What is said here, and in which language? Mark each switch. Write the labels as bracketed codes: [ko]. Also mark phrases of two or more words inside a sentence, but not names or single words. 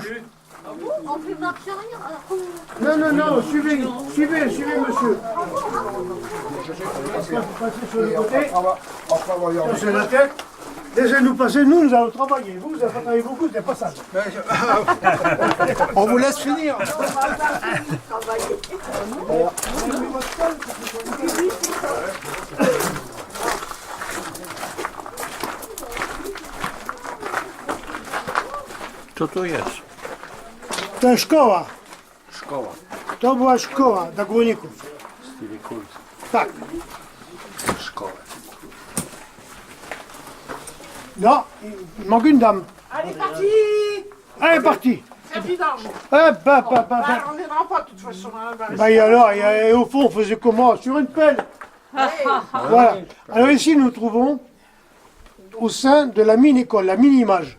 [fr] On peut marcher rien. Non, suivez, monsieur. Passez sur le côté, sur la tête. Laissez-nous passer, nous allons travailler. Vous n'avez pas travaillé beaucoup, vous n'êtes pas sale. On vous laisse finir. [pl] Co to jest? To jest szkoła. Szkoła. To była szkoła dla górników. Stevie Coles. Tak. Szkoła. [fr] Non, il manque une dame. Allez, parti. Elle est partie. C'est vidange. On n'ira pas de toute façon. Hein, bah, et alors, et au fond, on faisait comment? Sur une pelle. Voilà. Alors ici, nous trouvons au sein de la mini-école, la mini-image.